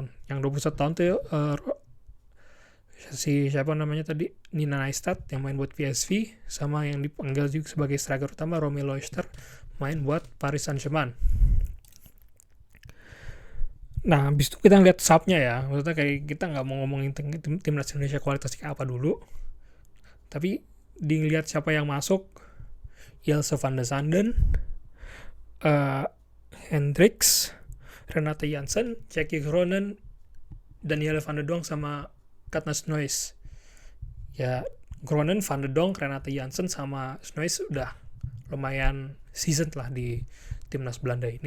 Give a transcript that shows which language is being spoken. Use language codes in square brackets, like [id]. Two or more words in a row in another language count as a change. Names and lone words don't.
[id] Yang 21 tahun tuh si siapa namanya tadi, Nina Neistat yang main buat PSV, sama yang dipanggil juga sebagai striker utama Romeo Oyster main buat Paris Saint-Germain. Nah habis itu kita ngeliat subnya ya, maksudnya kayak kita nggak mau ngomongin timnas Indonesia kualitasnya kayak apa dulu, tapi dilihat siapa yang masuk. Ilse van de Sanden, Hendricks, Renate Jansen, Jackie Groenen, Danielle van de Donk sama Katna Snoeis. Ya Groenen, van de Donk, Renate Jansen sama Snoeis udah lumayan seasoned lah di timnas Belanda ini.